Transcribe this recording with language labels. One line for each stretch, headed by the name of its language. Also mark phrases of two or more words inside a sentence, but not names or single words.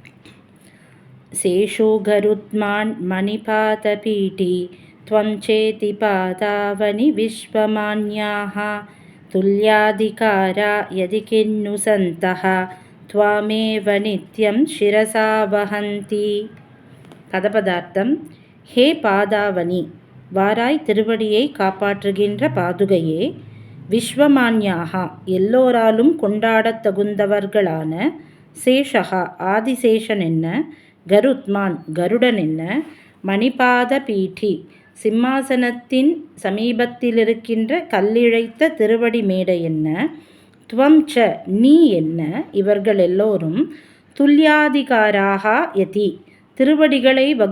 Sanskrit: शेषो गरुत्मान् मणिपातपीठी त्वं चेति पादावनि विश्वमान्याः तुल्याधिकारा यदि किन्नु सन्तः त्वामेव नित्यं शिरसा वहन्ति.
Tamil: பதபதார்த்தம்.
Sanskrit: हे पादावनि,
Tamil: வாராய் திருவடியை காப்பாற்றுகின்ற பாதுகையே, விஸ்வமான்யாகா, எல்லோராலும் கொண்டாடத் தகுந்தவர்களான, சேஷகா, ஆதிசேஷன் என்ன, கருத்மான், கருடன் என்ன,
Sanskrit: मणिपात पीठी,
Tamil: சிம்மாசனத்தின் சமீபத்திலிருக்கின்ற கல்லிழைத்த திருவடி மேடை என்ன,
Sanskrit: त्वं च,
Tamil: நீ என்ன, இவர்கள் எல்லோரும்
Sanskrit: तुल्याधिकाराः यदि,
Tamil: திருவடிகளை